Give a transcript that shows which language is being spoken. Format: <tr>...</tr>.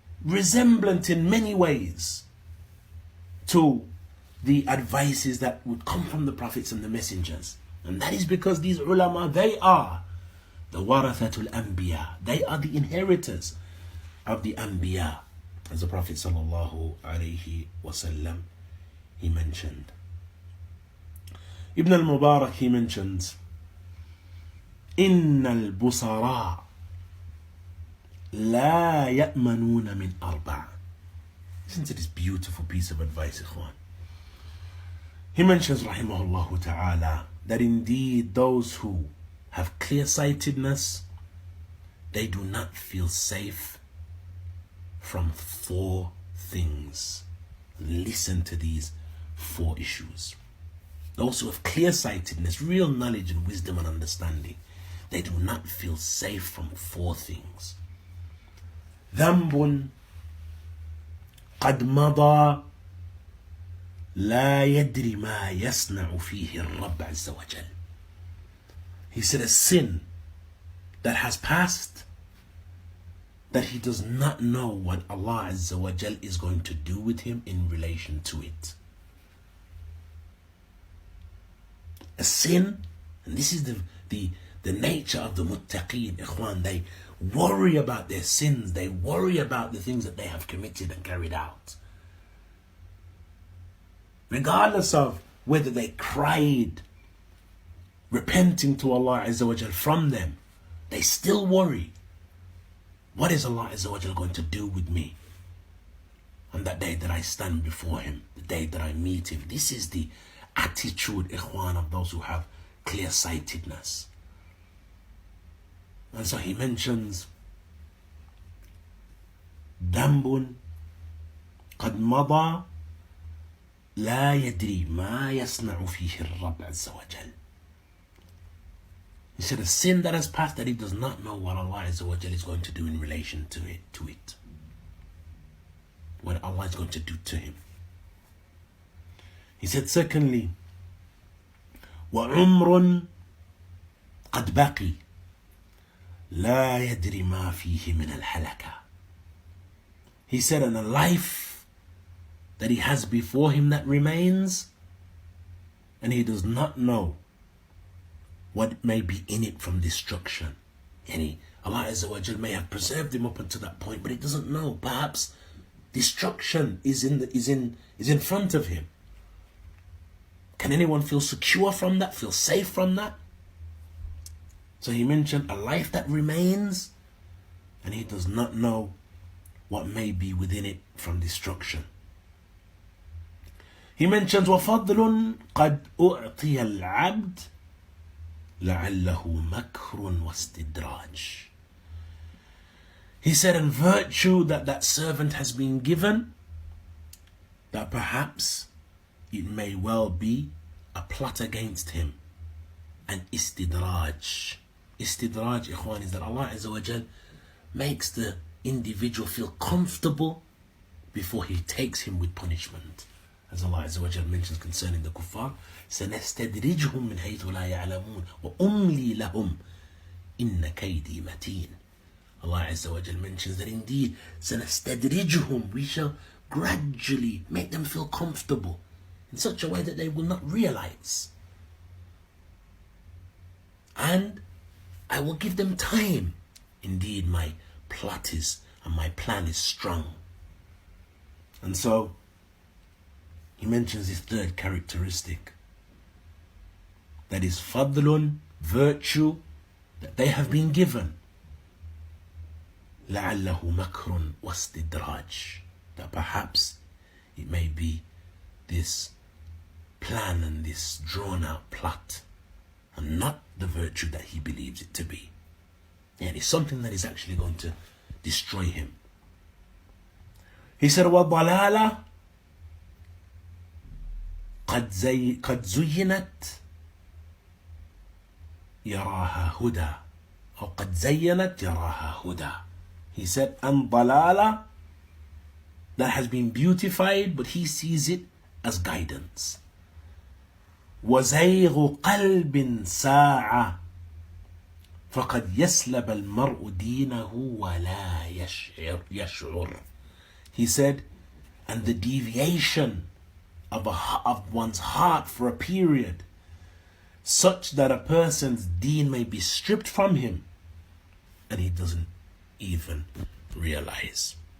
<en>resemblant in many ways to the advices that would come from the prophets and the messengers. And that is because these ulama, they are the warathatul anbiya. They are the inheritors of the anbiya. As the Prophet sallallahu alayhi wasallam, he mentioned. Ibn Al Mubarak, he mentions,</en> <ar>إن البصراء لا يأمنون من أربع.</ar> <en>Listen to this beautiful piece of advice, ikhwan. He mentions, rahimahullah ta'ala, that indeed those who have clear-sightedness, they do not feel safe from 4 things. Listen to these 4 issues. Those who have clear-sightedness, real knowledge and wisdom and understanding, they do not feel safe from 4 things.</en> <ar>ذنب قد مضى لا يدري ما يصنع فيه الرب عز وجل.</ar> <en>He said a sin that has passed, that he does not know what Allah Azza wa Jal is going to do with him in relation to it. A sin, and this is the nature of the muttaqeen, ikhwan. They worry about their sins. They worry about the things that they have committed and carried out. Regardless of whether they cried, repenting to Allah Azza wa Jal from them, they still worry. What is Allah Azza wa Jal going to do with me on that day that I stand before him, the day that I meet him? This is the attitude, ikhwan, of those who have clear-sightedness. And so he mentions</en> <ar>ذنب قد مضى لا يدري ما يصنع فيه الرب عز وجل.</ar> <en>He said a sin that has passed that he does not know what Allah Azza wa Jal is going to do in relation to it. What Allah is going to do to him. He said secondly,</en> <ar>وعمر قد بقي لا يدري ما فيه من الحلكة.</ar> <en>He said, and a life that he has before him that remains, and he does not know what may be in it from destruction. And Allah Azza wa Jal may have preserved him up until that point, but he doesn't know. Perhaps destruction is in front of him. Can anyone feel secure from that? Feel safe from that? So he mentioned a life that remains, and he does not know what may be within it from destruction. He mentions</en> <ar>وَفَضْلٌ قَدْ أُعْطِيَ الْعَبْدِ لَعَلَّهُ مَكْرٌ وَاسْتِدْرَاجٌ.</ar> <en>He said, and virtue that servant has been given, that perhaps it may well be a plot against him, and istidraj. Istidraj, ikhwan, is that Allah Azza wa Jal makes the individual feel comfortable before he takes him with punishment. As Allah Azza wa Jal mentions concerning the kuffar,</en> <ar>سَنَسْتَدْرِجْهُمْ مِنْ حَيْثُ لَا يَعْلَمُونَ وَأُمْلِي لَهُمْ إِنَّ كَيْدِي مَتِينٌ.</ar> <en>Allah Azza wa Jal mentions that indeed, سَنَسْتَدْرِجْهُمْ, we shall gradually make them feel comfortable in such a way that they will not realize. And I will give them time. Indeed, my plot is, and my plan is strong. And so, he mentions his third characteristic. That is fadlun, virtue, that they have been given.</en> <ar>لَعَلَّهُ مَكْرٌ وَاسْتِدْرَاجٌ.</ar> <en>That perhaps it may be this plan and this drawn out plot, and not the virtue that he believes it to be. And it's something that is actually going to destroy him. He said,</en> <ar>وَالضَّلَالَ قد زينت يراها هدى, أو قد زينت يراها هدى.</ar> <en>He said, and dalala, that has been beautified, but he sees it as guidance.</en> <ar>وزيغ قلب ساعة فقد يسلب المرء دينه ولا يشعر.</ar> <en>He said, and the deviation of one's heart for a period, such that a person's deen may be stripped from him and he doesn't even realize.</en>